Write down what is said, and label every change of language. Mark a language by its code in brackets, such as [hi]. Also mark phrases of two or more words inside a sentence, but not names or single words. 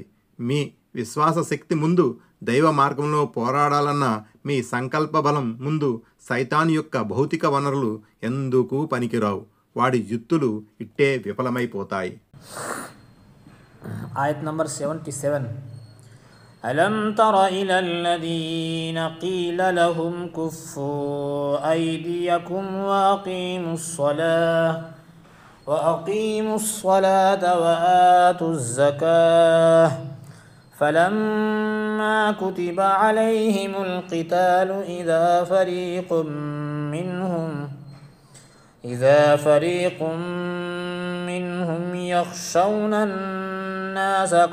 [te] మీ విశ్వాస శక్తి ముందు, దైవ మార్గంలో పోరాడాలన్న మీ సంకల్ప బలం ముందు సైతాన్ యొక్క భౌతిక వనరులు ఎందుకు పనికిరావు. వాడి యుత్తులు ఇట్టే విఫలమైపోతాయి. [hi] आयत नंबर 77 [ar] ألم تر إلى الذين قيل لهم كفوا أيديكم وأقيموا الصلاة وآتوا الزكاة فلما كتب عليهم القتال إذا فريق منهم يخشون الناس